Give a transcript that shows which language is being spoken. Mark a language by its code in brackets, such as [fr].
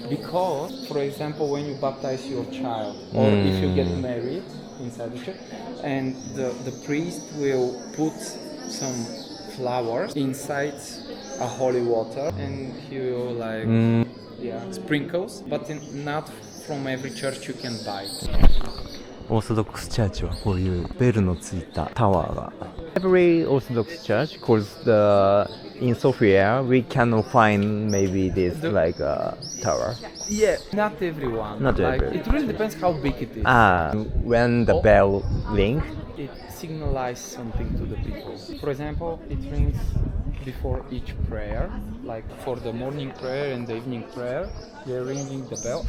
[en] Because, for example, when you baptize your child, or if you get married inside the church, and the priest will put some flowers inside a holy water, and he will like sprinkles, but not from every church you can buy. [ja] オーソドックスチャーチはこういうベルのついたタワーが。 [en] Every Orthodox church, cause in Sofia we cannot find maybe this like a tower. Yeah, not everyone. Not like, everyone. It really depends how big it is. When the bell ring. It signalizes something to the people. For example, it rings before each prayer, like for the morning prayer and the evening prayer, they're ringing the bell.